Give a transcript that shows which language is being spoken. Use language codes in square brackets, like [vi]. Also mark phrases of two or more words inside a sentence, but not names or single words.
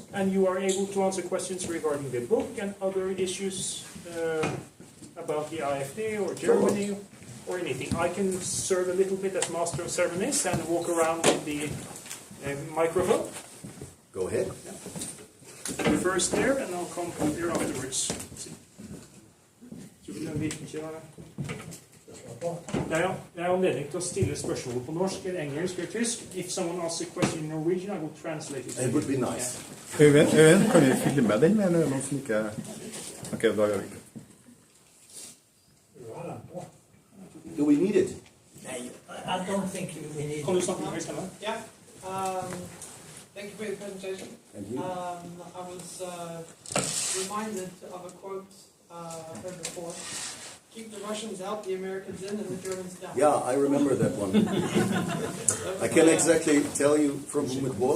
[en] And you are able to answer questions regarding the book and other issues about the AFD or Germany or anything. I can serve a little bit as master of ceremonies and walk around with the microphone. Go ahead. You first there, and I'll come here afterwards. [no] Det er anledning til å stille spørsmål på norsk eller engelsk eller tysk. [en] If someone asks a question in Norwegian, I will translate it. It would be nice. [no] Øyvind, kan vi filme den med noen som ikke... Ok, da gjør vi ikke. [en] Do we need it? I don't think we need [no] Kan du snakke med høyst hjemme? [en] Yeah. Thank you for your presentation. Thank you. I was reminded of a quote I heard before. Keep the Russians out, the Americans in, and the Germans down. Yeah, I remember that one. I can't exactly tell you from whom it was.